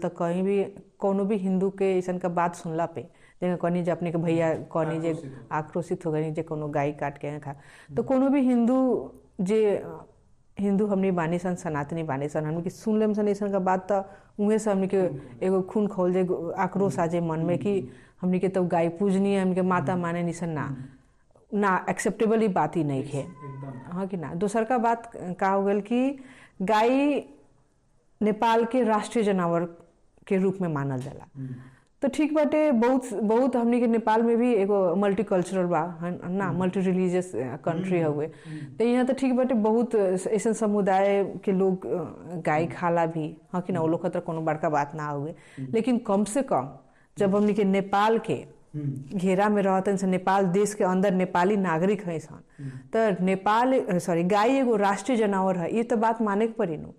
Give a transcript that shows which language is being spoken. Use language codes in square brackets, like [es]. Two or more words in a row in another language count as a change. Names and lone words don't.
[bho] तो कहीं भी कोनो भी हिंदू के ऐसा का बात सुनला पे, जैसे कहनी जे अपने के भैया कहनी जे आक्रोशित हो गई जे कोनो गाय काट के खा, तो कोनो भी हिंदू हमने बानी सन, सनातनी बानी सन, हमने की सुन लेम सन ऐसा का बात, तो उहे से हमने के एगो खून खोल जे, आक्रोश आ जाए मन में कि हमने के तो गाय पूजनीय, हमने के माता माने निसन ना एक्सेप्टेबल ही बात ही नहीं है, हाँ कि ना। दूसर का बात का हो गल कि गाय नेपाल के राष्ट्रीय जानवर के रूप में मानल जाला। तो ठीक बाटे, बहुत हमने के नेपाल में भी एगो मल्टीकल्चरल बा ना, [en] multi religious country हुए। [bho] तो यहाँ तो ठीक बाटे, बहुत ऐसा समुदाय के लोग गाय खाला भी, हाँ कि ना। वो लोग खतरा कोनो बड़का बात ना हुए, लेकिन कम से कम जब हमने के नेपाल के घेरा में रहते हैं, नेपाल देश के अंदर नेपाली नागरिक है सन, तो गाय एगो राष्ट्रीय जानवर है, ये तो बात माने के पड़ी नु।